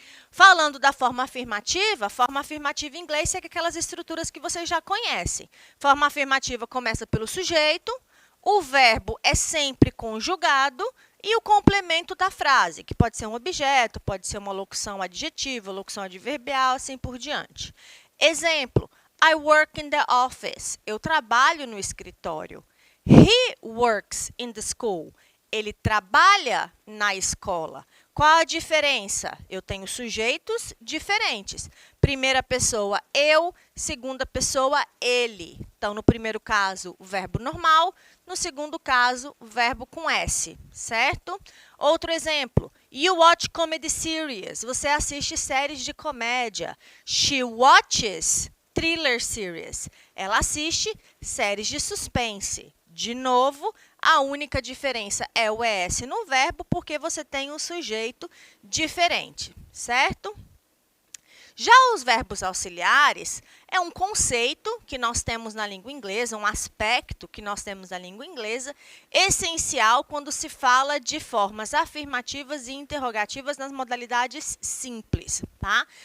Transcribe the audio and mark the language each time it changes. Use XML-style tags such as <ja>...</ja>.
<pt>Falando da forma afirmativa em inglês segue aquelas estruturas que vocês já conhecem. Forma afirmativa começa pelo sujeito, o verbo é sempre conjugado e o complemento da frase, que pode ser um objeto, pode ser uma locução adjetiva, locução adverbial, assim por diante.</pt> <en>Exemplo, I work in the office.</en> <pt>Eu trabalho no escritório.</pt> <en>He works in the school.</en> <pt>Ele trabalha na escola. Qual a diferença? Eu tenho sujeitos diferentes. Primeira pessoa, eu. Segunda pessoa, ele. Então, no primeiro caso, o verbo normal. No segundo caso, o verbo com S, certo? Outro exemplo.</pt> <en>You watch comedy series.</en> <pt>Você assiste séries de comédia.</pt> <en>She watches thriller series.</en> <pt>Ela assiste séries de suspense. De novo, a única diferença é o ES no verbo, porque você tem um sujeito diferente, certo? Já os verbos auxiliares é um conceito que nós temos na língua inglesa, um aspecto que nós temos na língua inglesa, essencial quando se fala de formas afirmativas e interrogativas nas modalidades simples, tá?</pt>